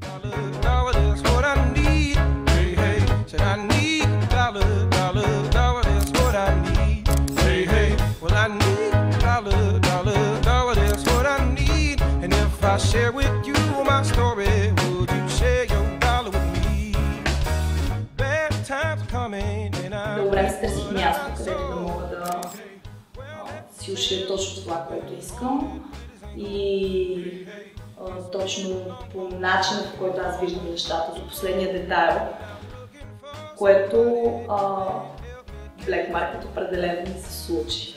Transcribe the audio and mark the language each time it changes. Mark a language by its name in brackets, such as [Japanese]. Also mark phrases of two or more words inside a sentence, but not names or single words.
[English] dollar, that's what I need. Hey, hey, said I need dollar, dollar, dollar, that's what I need. Hey, hey, well I need dollar, dollar, dollar, that's what I need. And if I share with you my story, would you share your dollar with me? Bad times coming and I... [Bulgarian] Дълго време се търсих място, където да мога да си ушия точно това, което искам. И точно по начина, по който аз виждам нещата, до последния детайл, което Black Market определено ми се случи.